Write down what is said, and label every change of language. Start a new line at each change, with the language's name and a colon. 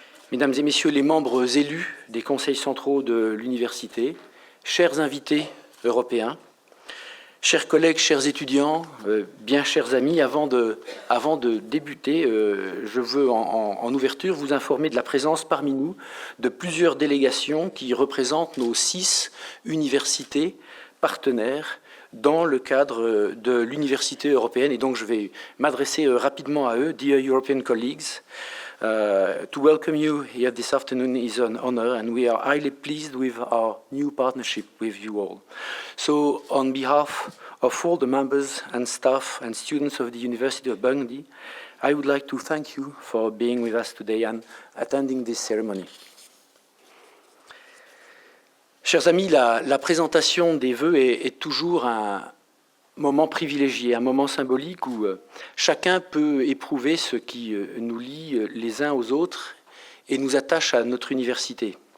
French: mesdames et messieurs les membres élus des conseils centraux de l'université, chers invités européens, chers collègues, chers étudiants, bien chers amis, avant de débuter, je veux en ouverture vous informer de la présence parmi nous de plusieurs délégations qui représentent nos 6 universités partenaires dans le cadre de l'université européenne. Et donc je vais m'adresser rapidement à eux,
English: dear European colleagues. To welcome you here this afternoon is an honor, and we are highly pleased with our new partnership with you all. So, on behalf of all the members and staff and students of the University of Burgundy, I would like to thank you for being with us today and attending this ceremony.
French: Chers amis, la présentation des vœux est toujours un moment privilégié, un moment symbolique où chacun peut éprouver ce qui nous lie les uns aux autres et nous attache à notre université.